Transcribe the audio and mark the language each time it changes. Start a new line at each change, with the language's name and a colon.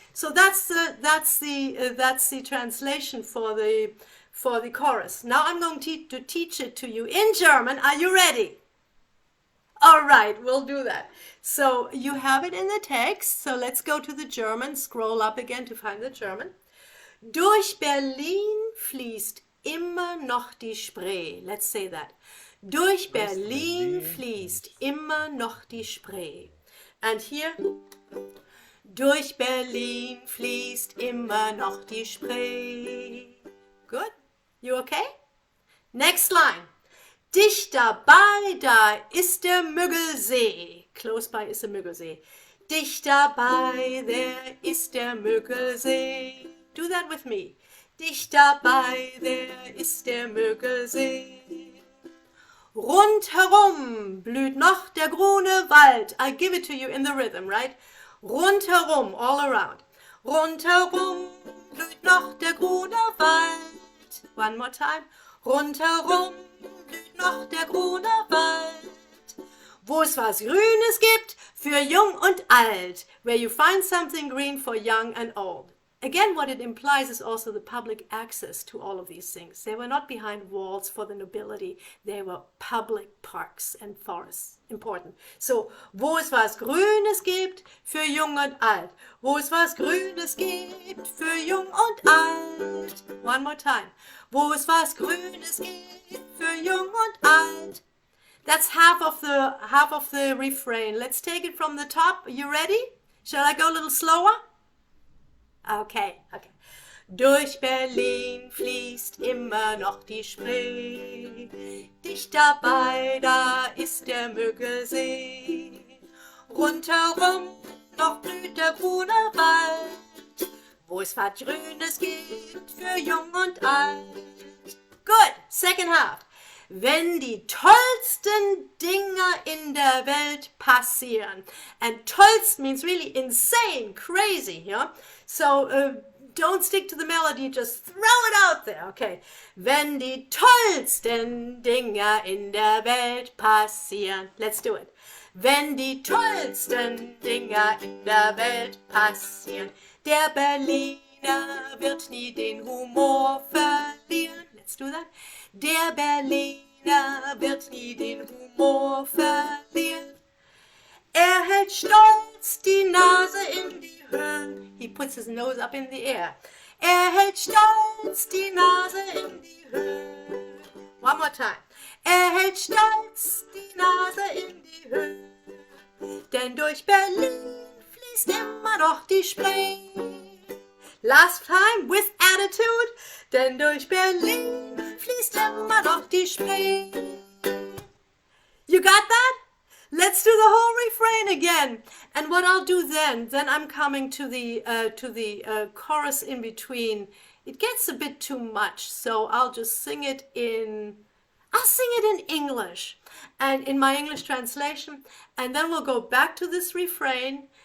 English: So that's the translation for the chorus. Now I'm going to teach it to you in German. Are you ready? All right, we'll do that. So you have it in the text. So let's go to the German. Scroll up again to find the German.
German: Durch Berlin fließt immer noch die Spree.
English: Let's say that.
German: Durch Berlin fließt immer noch die Spree.
English: And here,
German: durch Berlin fließt immer noch die Spree.
English: Good? You okay? Next line.
German: Dicht dabei, da ist der Müggelsee.
English: Close by is the Müggelsee.
German: Dicht dabei, there ist der Müggelsee.
English: Do that with me.
German: Dicht dabei, there ist der Müggelsee. Rundherum blüht noch der Grunewald.
English: I give it to you in the rhythm, right? Rundherum, all around.
German: Rundherum blüht noch der Grunewald.
English: One more time.
German: Rundherum blüht noch der Grunewald. Wo es was Grünes gibt, für jung und alt.
English: Where you find something green for young and old. Again, what it implies is also the public access to all of these things. They were not behind walls for the nobility. They were public parks and forests. Important.
German: So, wo es was Grünes gibt, für jung und alt. Wo es was Grünes gibt, für jung und alt.
English: One more time.
German: Wo es was Grünes gibt, für jung und alt.
English: That's half of the refrain. Let's take it from the top. Are you ready? Shall I go a little slower? Okay.
German: Durch Berlin fließt immer noch die Spree. Dicht dabei, da ist der Müggelsee. Rundherum noch blüht der Grunewald, wo es was Grünes gibt für jung und alt.
English: Good. Second half.
German: Wenn die tollsten Dinger in der Welt passieren.
English: And tollst means really insane, crazy, yeah? So don't stick to the melody, just throw it out there, okay?
German: Wenn die tollsten Dinger in der Welt passieren.
English: Let's do it.
German: Wenn die tollsten Dinger in der Welt passieren. Der Berliner wird nie den Humor verlieren.
English: Let's do that.
German: Der Berliner wird nie den Humor verlieren. Er hält stolz die Nase in die Höhe.
English: He puts his nose up in the air.
German: Er hält stolz die Nase in die Höhe.
English: One more time.
German: Er hält stolz die Nase in die Höhe. Denn durch Berlin fließt immer noch die Spree.
English: Last time with attitude.
German: Denn durch Berlin fließt immer noch die Spree.
English: You got that? Let's do the whole refrain again. And what I'll do then I'm coming to the chorus in between. It gets a bit too much, so I'll sing it in English and in my English translation, and then we'll go back to this refrain